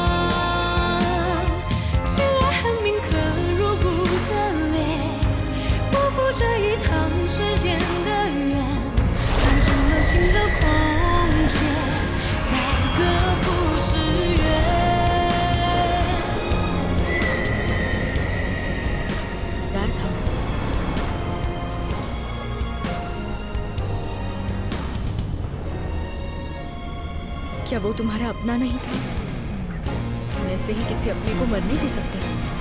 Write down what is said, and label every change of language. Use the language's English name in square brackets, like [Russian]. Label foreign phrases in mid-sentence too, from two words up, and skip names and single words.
[Chinese] 挚爱恨铭刻入骨的脸，不负这一趟世间的缘，完成了心的空缺，再各赴诗缘。 [Hindi] क्या वो तुम्हारा अपना नहीं था? तुम ऐसे ही किसी अपने को मरने दे सकते हो?